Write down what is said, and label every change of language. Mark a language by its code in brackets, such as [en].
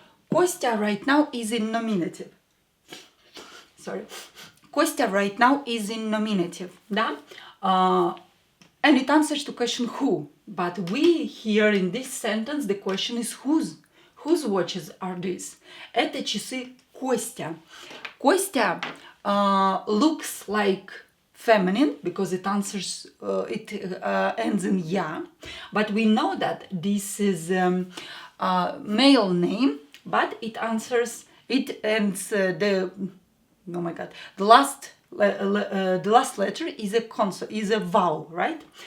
[en] Kostya right now is in nominative. Sorry. Kostya right now is in nominative, да? And it answers to question who. But we here in this sentence, the question is whose. Whose watches are these? [ru] Это часы Kostya. [en] Kostya looks like feminine because it answers, ends in ya. But we know that this is male name, but it ends the last letter is a vowel, right?